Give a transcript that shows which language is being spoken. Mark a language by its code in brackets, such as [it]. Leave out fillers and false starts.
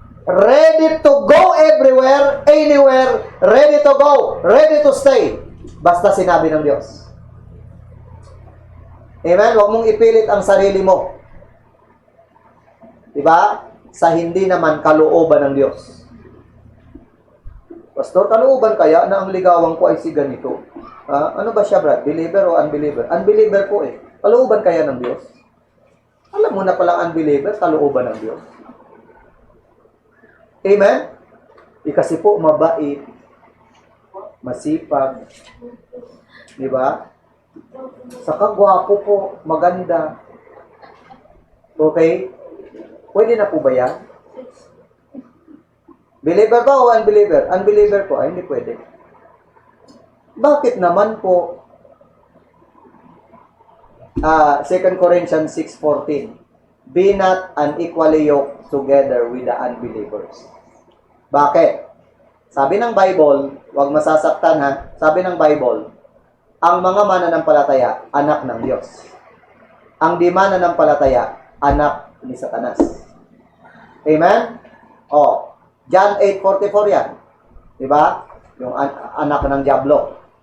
[en] Ready to go everywhere, anywhere, ready to go, ready to stay. [tl] Basta sinabi ng Diyos. Amen? Huwag mong ipilit ang sarili mo. Diba? Sa hindi naman kalooban ng Diyos. Pastor, kalooban kaya na ang ligawan ko ay si ganito? Ano ba siya, Brad? Believer o unbeliever? Unbeliever po eh. Kalooban kaya ng Diyos? Alam mo na palang unbeliever, kalooban ng Diyos. Amen? Kasi po, mabait, masipag, diba? Saka gwapo po, maganda. Okay? Pwede na po ba yan? Believer ba o unbeliever? Unbeliever po, hindi pwede. Bakit naman po [en] 2 Corinthians 6:14, be not unequally yoked together with the unbelievers. [tl] Bakit? Sabi ng Bible, huwag masasaktan ha, sabi ng Bible, ang mga mananampalataya, anak ng Diyos. Ang di mananampalataya, anak ni Satanas. Amen? John 8:44 yan. Diba? Yung anak ng Diablo.